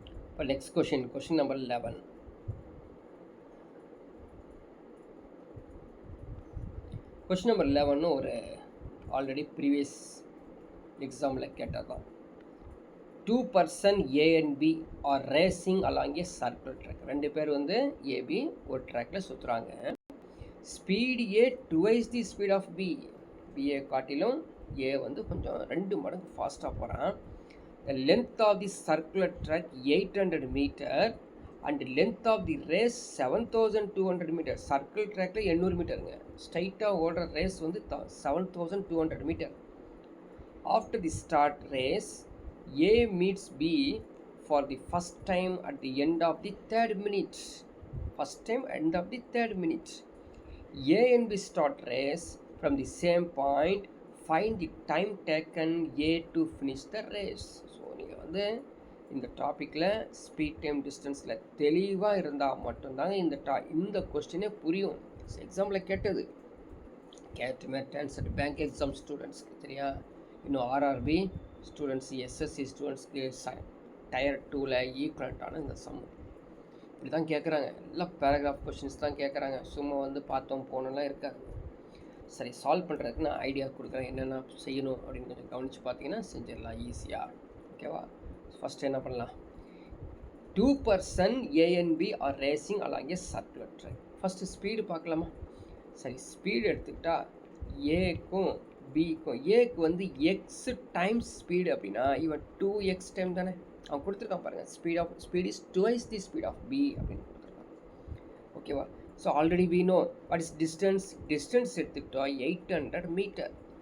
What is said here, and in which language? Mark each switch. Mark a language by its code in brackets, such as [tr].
[ta] இப்போ next question number 11. Question number 11 ஒரு already previous எக்ஸாமில் கேட்டது தான். [en] 2 person A and B are racing along a circular track. [ta] 2 பேர் வந்து ஏபி ஒரு ட்ராக்கில் சுற்றுறாங்க. [en] Speed A twice the speed of B. [ta] BA காட்டிலும் ஏ வந்து கொஞ்சம் 2 மடங்கு ஃபாஸ்ட்டாக போகிறான். [en] The length of the circular track 800 metre and length of the race 7200 metre. [ta] Circle ட்ராக்கில் 800 மீட்டருங்க. ஸ்ட்ரைட்டாக ஓடுற ரேஸ் வந்து 7200 metre. [en] After the start race, A meets B for the first time at the end of the 3rd minute. First time end of the 3rd minute. A and B start race from the same point. Find the time taken A to finish the race. [ta] So நீங்கள் வந்து இந்த டாப்பிக்கில் speed time டிஸ்டன்ஸில் தெளிவாக இருந்தால் மட்டும்தாங்க இந்த கொஸ்டினே புரியும். எக்ஸாம்பிள் கேட்டது ஆன்சர் பேங்க் எக்ஸாம் ஸ்டூடெண்ட்ஸ்க்கு தெரியா? இன்னும் ஆர்ஆர்பி ஸ்டூடெண்ட்ஸ், எஸ்எஸ்சி ஸ்டூடெண்ட்ஸ்க்கு டயர் 2ல் ஈக்குவலண்ட்டான இந்த சம் இப்படி தான் கேட்குறாங்க. எல்லாம் பேராகிராஃப் கொஷின்ஸ் தான் கேட்குறாங்க. சும்மா வந்து பார்த்தோம் போனெல்லாம் இருக்காது. சரி, சால்வ் பண்ணுறதுக்கு நான் ஐடியா கொடுக்குறேன், என்னென்ன செய்யணும் அப்படின்னு கொஞ்சம் கவனித்து பார்த்தீங்கன்னா செஞ்சிடலாம் ஈஸியாக. ஓகேவா? ஃபஸ்ட்டு என்ன பண்ணலாம்? [en] 2 person A and B are racing along a circular track. [ta] First speed பார்க்கலாமா? சரி, ஸ்பீடு எடுத்துக்கிட்டா ஏக்கும் பிக்கும், ஏக்கு வந்து எக்ஸ் டைம்ஸ் ஸ்பீடு அப்படின்னா இவன் 2x டைம் தானே அவன் கொடுத்துருக்கான் பாருங்கள். [en] speed is twice the speed of B [ta] அப்படின்னு கொடுத்துருக்கான். ஓகேவா? [en] so already we know what is distance [ta] எடுத்துக்கிட்டோம் [en] 800 metre.